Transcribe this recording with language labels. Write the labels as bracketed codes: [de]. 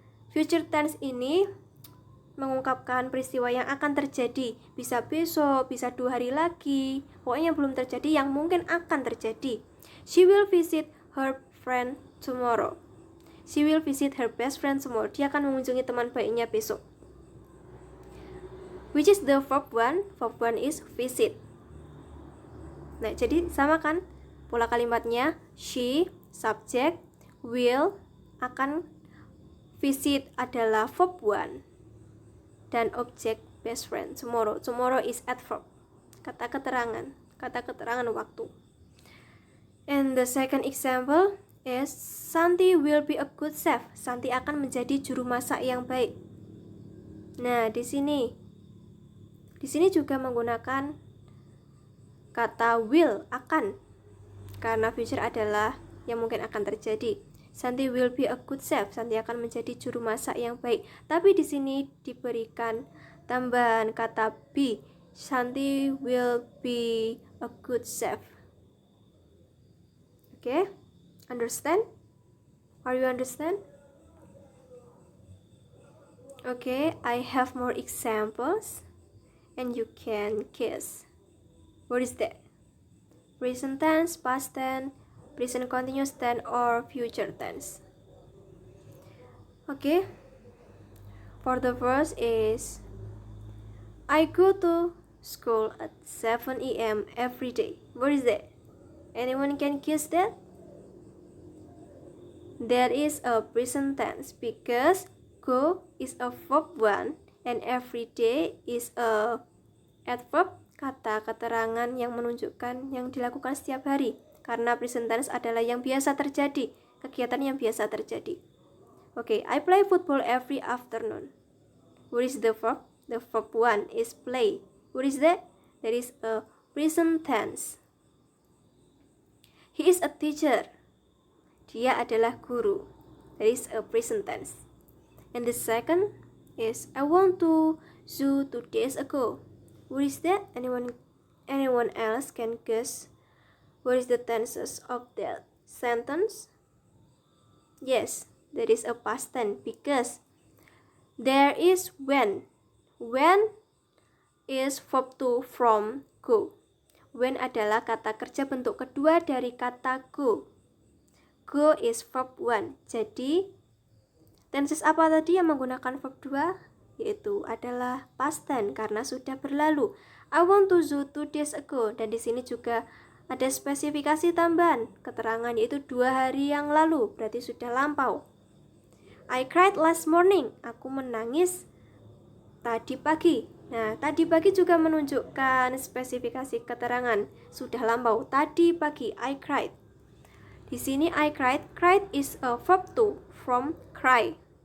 [id] Future tense ini mengungkapkan peristiwa yang akan terjadi, bisa besok, bisa 2 hari lagi, pokoknya belum terjadi yang mungkin akan terjadi. [en] She will visit her friend tomorrow. She will visit her best friend tomorrow. [id] Dia akan mengunjungi teman baiknya besok. [en] Which is the verb one? Verb one is visit. [id] Nah, jadi sama kan pola kalimatnya. [en] She, subject, will, akan, visit adalah verb one. [id] Dan objek [en] best friend tomorrow. Tomorrow is adverb, [id] kata keterangan waktu. [en] And the second example is Santi will be a good chef. [id] Santi akan menjadi juru masak yang baik. Nah, di sini juga menggunakan kata will, akan, karena future adalah yang mungkin akan terjadi. [en] Santi will be a good chef. [id] Santi akan menjadi juru masak yang baik. Tapi di sini diberikan tambahan kata be. [en] Santi will be a good chef. Okay? Understand? Are you understand? Okay, I have more examples and you can guess. What is that? Present tense, past tense, present continuous tense, or future tense. Okay. For the first is I go to school at 7 a.m. every day. What is that? Anyone can guess that? That is a present tense because go is a verb one and every day is a adverb, [id] kata keterangan yang menunjukkan yang dilakukan setiap hari. Karena present tense adalah yang biasa terjadi, kegiatan yang biasa terjadi. [en] Okay, I play football every afternoon. What is the verb? The verb one is play. What is that? That is a present tense. He is a teacher. [id] Dia adalah guru. [en] That is a present tense. And the second is I went to zoo 2 days ago. What is that? Anyone else can guess? What is the tenses of that sentence? Yes, that is a past tense because there is when. When is verb to from go. [id] When adalah kata kerja bentuk kedua dari kata go. [en] Go is verb one. [id] Jadi tenses apa tadi yang menggunakan verb 2? Yaitu adalah [en] past tense [id] karena sudah berlalu. [en] I went to zoo 2 days ago. [id] Dan di sini juga ada spesifikasi tambahan keterangan yaitu 2 hari yang lalu, berarti sudah lampau. [en] I cried last morning. [id] Aku menangis tadi pagi. Nah, tadi pagi juga menunjukkan spesifikasi keterangan sudah lampau. Tadi pagi [en] I cried. [id] Di sini I cried. [en] Cried is a verb to from cry.